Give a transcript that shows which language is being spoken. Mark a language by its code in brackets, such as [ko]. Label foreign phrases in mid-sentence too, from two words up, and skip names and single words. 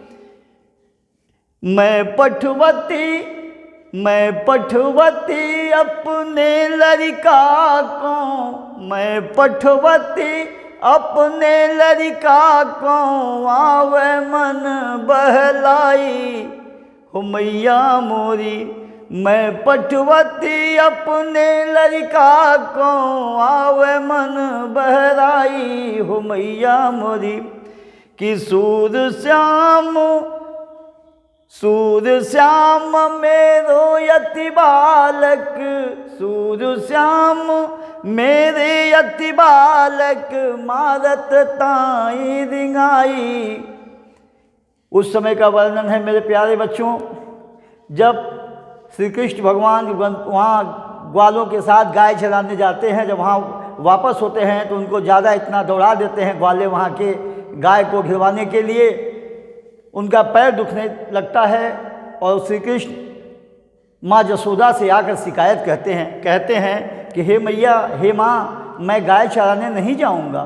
[bra] मैं पठवती अपने लड़का को, मैं पठवती अपने लड़का को आवे मन बहलाई हो, मैया मोरी मैं पठवती अपने लड़का को आवे मन बहराई हो, मैया मोरी कि सूर श्याम मेरो यति बालक, सूर श्याम मेरे यति बालक मारत ताई रिंगाई। [hi] उस समय का वर्णन है मेरे प्यारे बच्चों, जब श्री कृष्ण भगवान वहाँ ग्वालों के साथ गाय चराने जाते हैं। जब वहाँ वापस होते हैं तो उनको ज़्यादा इतना दौड़ा देते हैं ग्वाले वहाँ के गाय को घिरवाने के लिए, उनका पैर दुखने लगता है और श्री कृष्ण माँ जसोदा से आकर शिकायत कहते हैं कि हे मैया, हे माँ, मैं गाय चराने नहीं जाऊँगा।